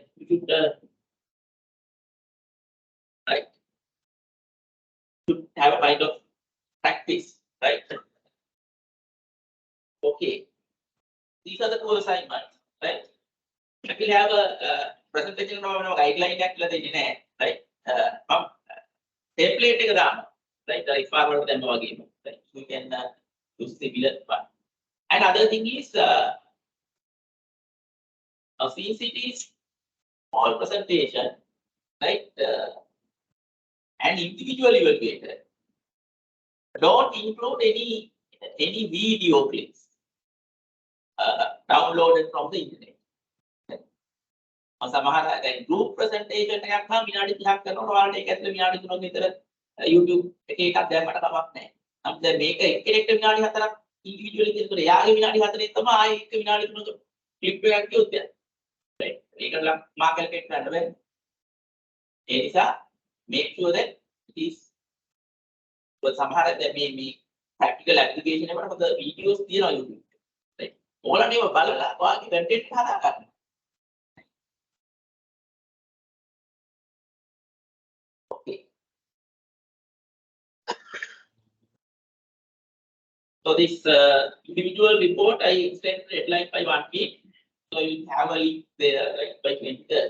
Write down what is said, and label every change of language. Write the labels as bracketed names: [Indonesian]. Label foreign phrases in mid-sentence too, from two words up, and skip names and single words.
[English] You should right? Should have a kind of practice, right? Okay. These are the two assignments, right? I will have a presentation of guideline [Sinhala] එකක් දෙන්නේ නැහැ, [English] right? [Sinhala] Template එක දාන්න, [English] right? If I were them again, right? You can use similar one. Another thing is since it is small presentation, right? And individually evaluated, don't include any video clips downloaded from the internet. [Sinhala] සමහර දැන් [English] group presentation [Sinhala] එකක් නම් විනාඩි 30ක් කරනකොට ඔයාලට ඒක ඇතුලේ විනාඩි 3ක් විතර YouTube එකේ එකක් දැම්මට කමක් නැහැ. නමුත් දැන් මේක එක්කෙනෙක්ට විනාඩි 4ක් individually කියනකොට එයාගේ විනාඩි 4 තමයි ආයේ එක විනාඩි 3ක clip එකක් කියොත් යන්නේ. right? ඒකට නම් මා කැල්කියුලේට් කරන්න බෑ. ඒ නිසා [English] make sure that it is [Sinhala] සමහර දැන් මේ [English] practical application [Sinhala] එකට මොකද videos තියෙනවා YouTube. right? ඕගොල්ලන් ඒව බලලා ඔයාගේ content එක හදා ගන්න. [English] So this individual report, I extended the deadline by 1 week. So you have a link there, right, by 23rd.